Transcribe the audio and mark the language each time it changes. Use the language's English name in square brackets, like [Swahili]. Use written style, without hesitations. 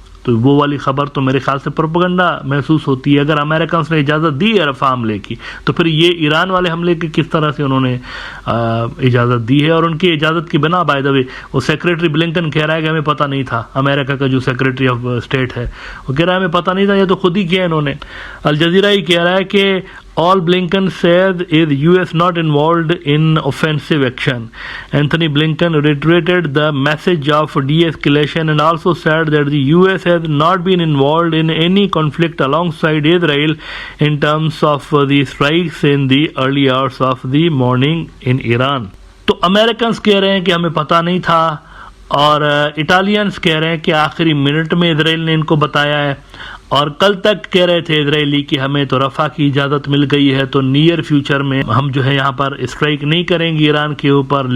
[Urdu] تو وہ والی خبر تو میرے خیال سے پروپیگنڈا محسوس ہوتی ہے. اگر امریکنس نے اجازت دی ہے رفاح حملے کی تو پھر یہ ایران والے حملے کی کس طرح سے انہوں نے اجازت دی ہے؟ اور ان کی اجازت کی بنا بائی دا وے وہ سیکریٹری بلنکن کہہ رہا ہے کہ ہمیں پتہ نہیں تھا، امریکہ کا جو سیکریٹری آف اسٹیٹ ہے وہ کہہ رہا ہے ہمیں پتہ نہیں تھا، یہ تو خود ہی کیا انہوں نے. الجزیرہ ہی کہہ رہا ہے کہ [English] all Blinken said is US not involved in offensive action. Anthony Blinken reiterated the message of de-escalation and also said that the US has not been involved in any conflict alongside Israel in terms of the strikes in the early hours of the morning in Iran. [Urdu] تو Americans کہہ رہے ہیں کہ ہمیں پتہ نہیں تھا، اور اٹالینز کہہ رہے ہیں کہ آخری منٹ میں اسرائیل نے ان کو بتایا ہے، اور کل تک کہہ رہے تھے اسرائیلی کہ ہمیں تو رفح کی اجازت مل گئی ہے، تو نیئر فیوچر میں ہم جو ہے یہاں پر اسٹرائک نہیں کریں گے ایران کے اوپر.